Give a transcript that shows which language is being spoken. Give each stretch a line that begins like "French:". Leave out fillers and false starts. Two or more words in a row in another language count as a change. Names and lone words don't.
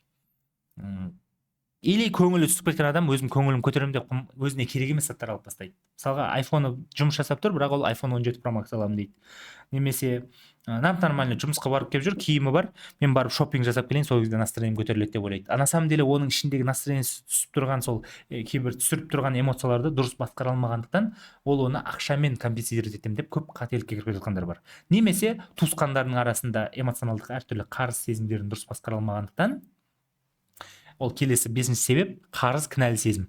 Kazakh: Или көңілі түсіп кеткен адам өзім көңілім көтеремін деп өзіне керек емес заттар алып тастайды. Мысалға, айфоны жұмыс жасап тұр, бірақ ол iPhone 17 Pro Max аламын дейді. Немесе нормально жұмысқа барып келіп жүр, киімі бар, мен барып шоппинг жасап келейін, сол кезде настроением көтеріледі деп ойлайды.
Russian: А на самом деле
Kazakh: оның ішіндегі настроениесі түсіп тұрған сол кейбір түсіріп тұрған эмоцияларды дұрыс басқара алмағандықтан, ол оны ақшамен компенсировать етемін деп көп қателікке кіріп жатқандар бар. Немесе туысқандарының арасында эмоционалдық әртүрлі қарыз сезімдерін дұрыс басқара алмағандықтан Ол келесі 5-ші себеп қарыз, кінәлі сезім.